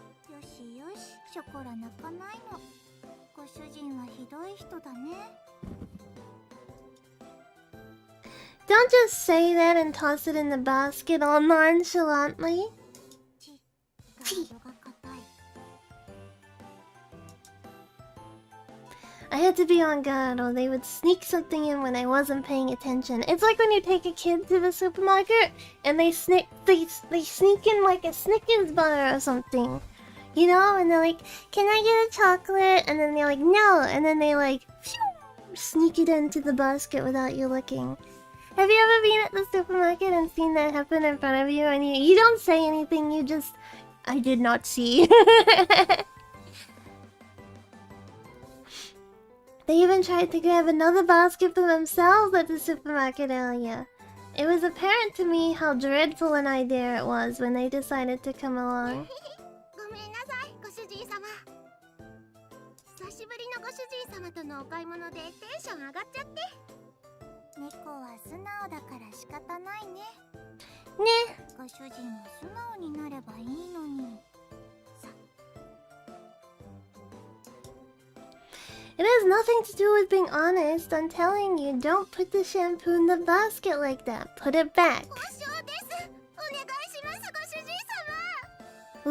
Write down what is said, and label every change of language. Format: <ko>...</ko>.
<ja>よしよし、ショコラ泣かないの。ご主人はひどい人だね。</ja> <en>Don't just say that and toss it in the basket all nonchalantly.</en> <ja>ガードが硬い。</ja> <en>I had to be on guard or they would sneak something in when I wasn't paying attention. It's like when you take a kid to the supermarket and they sneak in like a Snickers bar or something. You know? And they're like, can I get a chocolate? And then they're like, no. And then they like sneak it into the basket without you looking. Have you ever been at the supermarket and seen that happen in front of you and you don't say anything, you just... I did not see. They even tried to grab another basket for themselves at the supermarket earlier. It was apparent to me how dreadful an idea it was when they decided to come along.</en> <ja>ごめんなさい、ご主人様。久しぶりのご主人様とのお買い物でテンション上がっちゃって。猫は素直だから仕方ないね。ね。ご主人も素直になればいいのに。さ。</ja> <en>It has nothing to do with being honest. I'm telling you, don't put the shampoo in the basket like that. Put it back.</en> <ja>交渉です。お願いします、ご主人様。</ja>